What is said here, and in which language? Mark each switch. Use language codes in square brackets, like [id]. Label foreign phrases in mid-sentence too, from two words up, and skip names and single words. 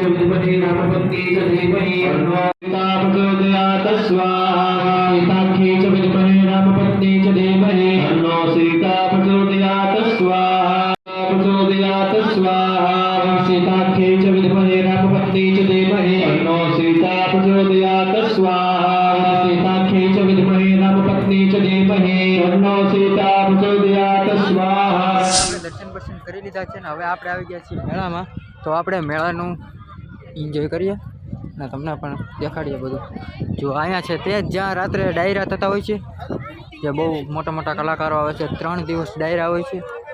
[sa] विद्महे रामपत्नी च धीमहि अन्नो सीता प्रचोदयात् स्वाहा सीताख्ये च विद्महे रामपत्नी च धीमहि अन्नो सीता प्रचोदयात् स्वाहा प्रचोदयात् स्वाहा सीताख्ये च विद्महे रामपत्नी च धीमहि अन्नो सीता प्रचोदयात् स्वाहा सीताख्ये च विद्महे रामपत्नी च धीमहि अन्नो सीता प्रचोदयात् स्वाहा. [gu] દર્શન બર્શન કરી લીધા છે ને હવે આપણે આવી ગયા છીએ મેળામાં. તો આપણે મેળાનું એન્જોય કરીએ ને તમને પણ દેખાડીએ બધું. જો અહીંયા છે તે જ જ્યાં રાત્રે ડાયરા થતા હોય છે, જે બહુ મોટા મોટા કલાકારો આવે છે. 3 દિવસ ડાયરા હોય છે.